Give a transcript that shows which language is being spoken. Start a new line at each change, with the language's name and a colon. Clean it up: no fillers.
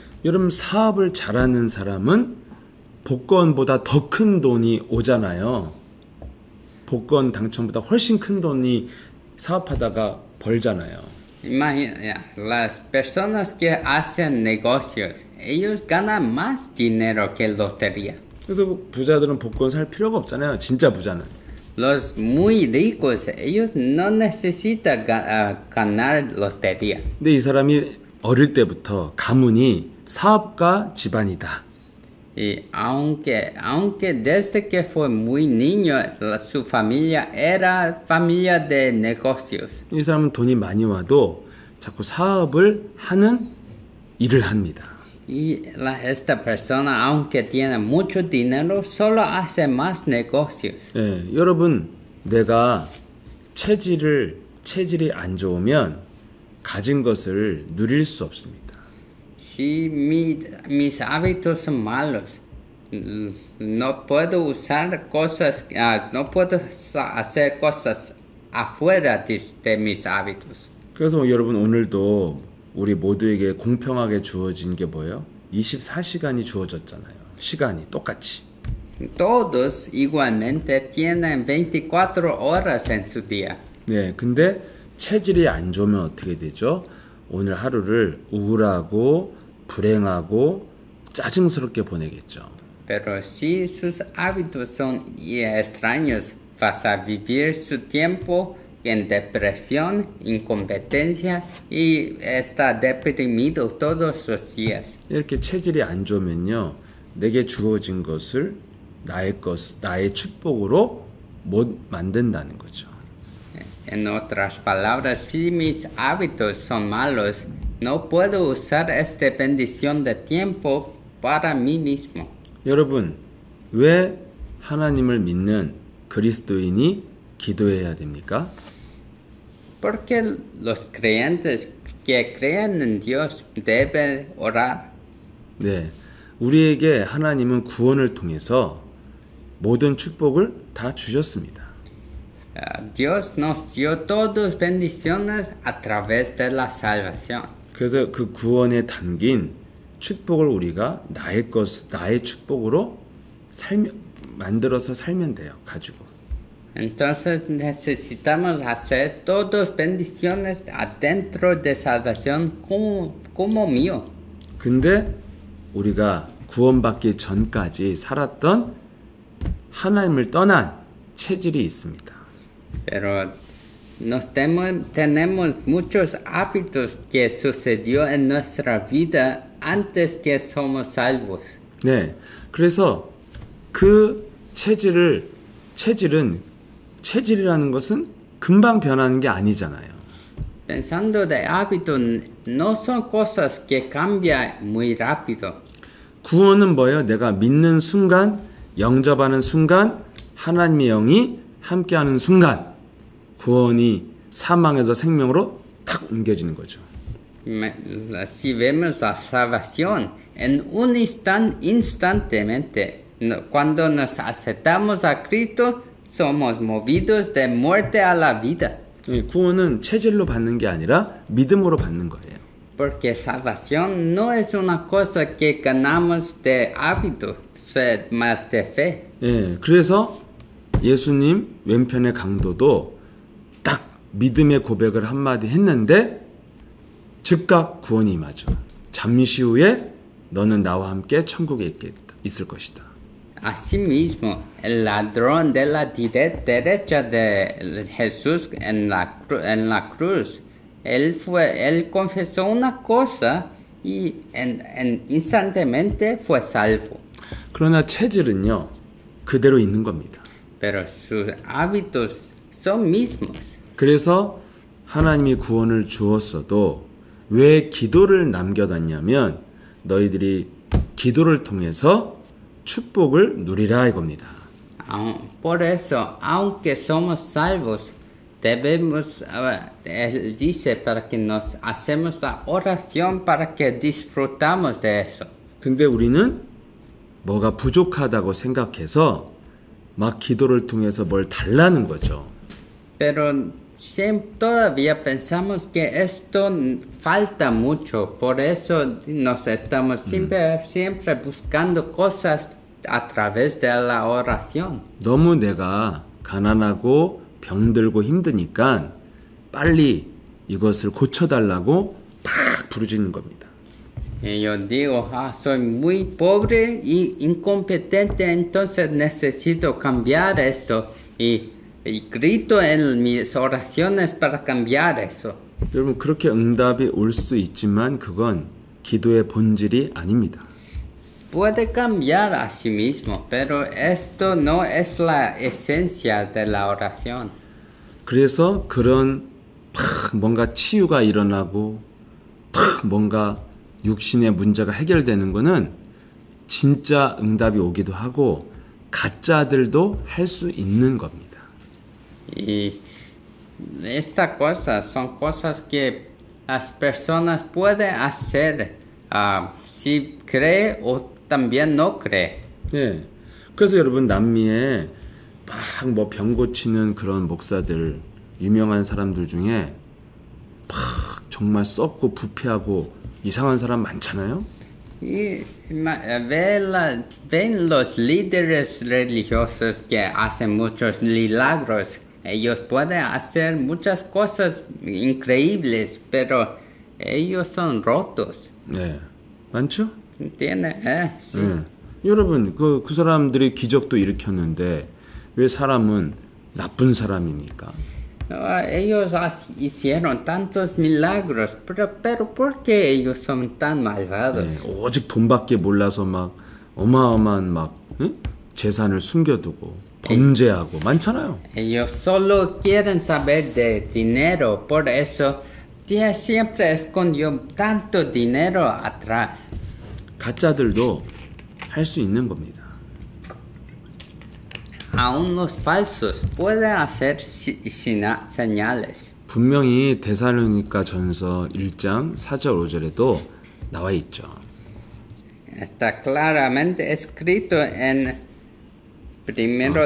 Korean: 여러분 사업을 잘하는 사람은 복권보다 더 큰 돈이 오잖아요. 복권 당첨보다 훨씬 큰 돈이 사업하다가 벌잖아요.
Spanish: Imagina, las personas que hacen negocios, ellos ganan más dinero que lotería.
Korean: 그래서 부자들은 복권 살 필요가 없잖아요. 진짜 부자는.
Spanish: Los muy ricos, ellos no necesitan ganar lotería.
Korean: 근데 이 사람이 어릴 때부터 가문이 사업가 집안이다.
Spanish: Y aunque desde que fue muy niño, su familia era familia de negocios.
Korean: 이 사람은 돈이 많이 와도 자꾸 사업을 하는 일을 합니다.
Spanish: Y esta persona, aunque tiene mucho dinero, solo hace más negocios.
Korean: 예, 여러분 내가 체질이 안 좋으면 가진 것을 누릴 수 없습니다.
Spanish: Si mis hábitos son malos, no puedo usar cosas, no puedo hacer cosas afuera de mis hábitos.
Korean: 그래서 여러분 오늘도 우리 모두에게 공평하게 주어진 게 뭐예요? 24시간이 주어졌잖아요. 시간이 똑같이.
Spanish: Todos igualmente tienen 24 horas en su día.
Korean: 네, 근데 체질이 안 좋으면 어떻게 되죠? 오늘 하루를 우울하고 불행하고 짜증스럽게 보내겠죠.
Spanish: Pero si sus hábitos son extraños, vas a vivir su tiempo en depresión, incompetencia y está deprimido todos los días.
Korean: 이렇게 체질이 안 좋으면요, 내게 주어진 것을 나의 축복으로 못 만든다는 거죠.
Spanish: En otras palabras, si mis hábitos son malos, no puedo usar esta bendición de tiempo para mí mismo.
Korean: 여러분, 왜 하나님을 믿는 그리스도인이 기도해야 됩니까?
Spanish: Porque los creyentes que creen en Dios deben orar.
Korean: 네, 우리에게 하나님은 구원을 통해서 모든 축복을 다 주셨습니다.
Spanish: Dios nos dio todas bendiciones a través de la salvación.
Korean: 그래서 그 구원에 담긴 축복을 우리가 나의 축복으로 만들어서 살면 돼요. 가지고.
Spanish: Entonces necesitamos hacer todas bendiciones adentro de salvación como mío.
Korean: 근데 우리가 구원받기 전까지 살았던 하나님을 떠난 체질이 있습니다.
Spanish: Pero tenemos muchos hábitos que sucedió en nuestra vida antes que somos salvos.
Korean: 네, 그래서 그 체질이라는 것은 금방 변하는 게 아니잖아요.
Spanish: Pensando de hábitos, no son cosas que cambian muy rápido.
Korean: 구원은 뭐예요? 내가 믿는 순간, 영접하는 순간, 하나님의 영이 함께하는 순간, 구원이 사망에서 생명으로 탁 옮겨지는 거죠.
Spanish: Si vemos la salvación en un instantemente, cuando nos aceptamos a Cristo, somos movidos de muerte a la vida.
Korean: 구원은 체질로 받는 게 아니라 믿음으로 받는 거예요.
Spanish: Porque salvación no es una cosa que ganamos de hábito, más de fe.
Korean: 예, 그래서 예수님 왼편의 강도도 딱 믿음의 고백을 한마디 했는데 즉각 구원이 임하죠. 잠시 후에 너는 나와 함께 천국에 있을 것이다.
Spanish: Asimismo, el ladrón de la derecha de Jesús en la cruz, él confesó una cosa y instantáneamente fue salvo.
Korean: 그러나 체질은요, 그대로 있는 겁니다.
Spanish: Pero sus hábitos son mismos.
Korean: 그래서 하나님이 구원을 주었어도 왜 기도를 남겨뒀냐면 너희들이 기도를 통해서 축복을 누리라 이겁니다.
Spanish: Por eso, aunque somos salvos, debemos, él dice, para que nos hacemos la oración para que disfrutamos de eso.
Korean: 근데 우리는 뭐가 부족하다고 생각해서 막 기도를 통해서 뭘 달라는 거죠.
Spanish: Pero todavía pensamos que esto falta mucho, por eso nos estamos siempre buscando cosas a través de la oración.
Korean: 너무 내가 가난하고 병들고 힘드니까 빨리 이것을 고쳐달라고 막 부르짖는 겁니다.
Spanish: Yo digo, soy muy pobre y incompetente, entonces necesito cambiar esto y grito en mis oraciones para cambiar eso.
Korean: 여러분 그렇게 응답이 올 수 있지만 그건 기도의 본질이 아닙니다.
Spanish: Puede cambiar a sí mismo, pero esto no es la esencia de la oración.
Korean: 그래서 그런 뭔가 치유가 일어나고 뭔가 육신의 문제가 해결되는 거는 진짜 응답이 오기도 하고 가짜들도 할 수 있는 겁니다.
Spanish: Y estas cosas son cosas que las personas pueden hacer si cree o también no cree.
Korean: 예. 그래서 여러분 남미에 막 뭐 병 고치는 그런 목사들 유명한 사람들 중에 막 정말 썩고 부패하고 이상한 사람 많잖아요.
Spanish: Y ven los líderes religiosos que hacen muchos milagros. Ellos pueden hacer muchas cosas increíbles, pero ellos son rotos.
Korean: 네, 많죠?
Spanish: ¿Entiendes? Sí.
Korean: 여러분 그 사람들이 기적도 일으켰는데 왜 사람은 나쁜 사람입니까?
Spanish: Ellos hicieron tantos milagros, pero ¿por qué ellos son tan malvados?
Korean: 네, 오직 돈밖에 몰라서 막 어마어마한 막 재산을 숨겨두고 범죄하고 많잖아요.
Spanish: Ellos solo quieren saber de dinero, por eso siempre escondió tanto dinero atrás.
Korean: 가짜들도 할 수 있는 겁니다.
Spanish: Aún los falsos pueden hacer señales.
Korean: 분명히 데살로니가 전서 1장 4절 5절에도 나와 있죠.
Spanish: Está claramente escrito en primero